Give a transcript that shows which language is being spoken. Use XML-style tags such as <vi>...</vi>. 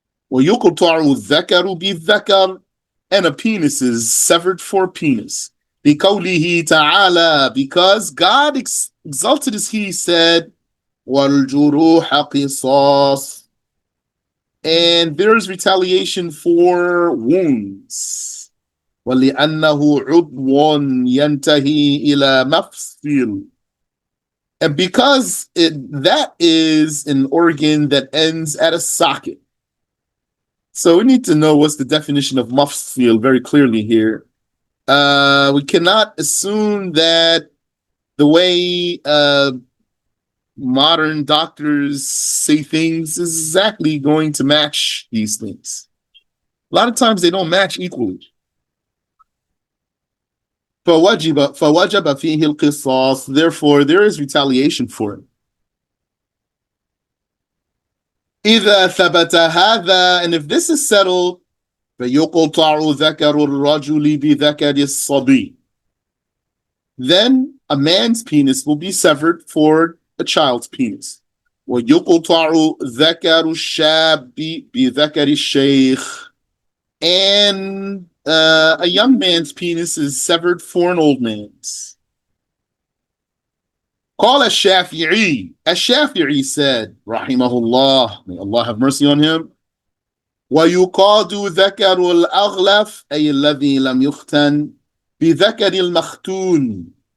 <ar>ويقطع الذكر بالذكر.</ar> <en>And a penis is severed for penis.</en> <ar>بقوله تعالى.</ar> <en>Because God exalted as He said,</en> <ar>وَالْجُرُوحَ قِصَاص.</ar> <en>And there is retaliation for wounds.</en> <ar>ولأنه عضو ينتهي إلى مفصل.</ar> <en>And because that is an organ that ends at a socket. So we need to know what's the definition of mafsil very clearly here. We cannot assume that the way modern doctors say things is exactly going to match these things. A lot of times they don't match equally.</en> <ar>فوجب فيه القصاص.</ar> <en>Therefore, there is retaliation for it.</en> <ar>إذا ثبت هذا,</ar> <en>and if this is settled,</en> <ar>فيقطع ذكر الرجل بذكر الصبي.</ar> <en>Then a man's penis will be severed for a child's penis.</en> <ar>ويقطع ذكر الشاب بذكر الشيخ.</ar> <en>And a young man's penis is severed for an old man's.</en> <ar>قال الشافعي. الشافعي</ar> <en>said, rahimahullah, may Allah have mercy on him,</en> <ar>ويقاد ذكر الأغلف أي الذي لم يختن بذكر المختون.</ar>